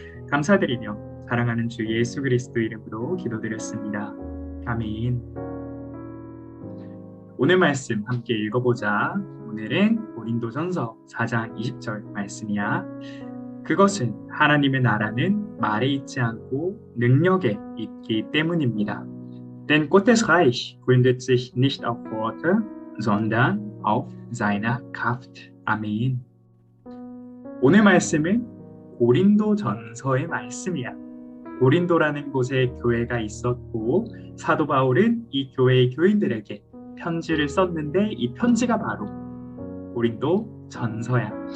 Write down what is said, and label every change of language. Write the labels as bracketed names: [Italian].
[Korean] 감사드리며 사랑하는 주 예수 그리스도 이름으로 기도드렸습니다. 아멘. 오늘 말씀 함께 읽어보자. 오늘은 고린도전서 4장 20절 말씀이야. 그것은 하나님의 나라는 말에 있지 않고 능력에 있기 때문입니다. [German] Denn Gottes Reich gründet sich nicht auf Worte, sondern auf seiner Kraft. [Korean] 아멘. 오늘 말씀은 고린도전서의 말씀이야. 고린도라는 곳에 교회가 있었고 사도 바울은 이 교회의 교인들에게 편지를 썼는데 이 편지가 바로 고린도 전서야.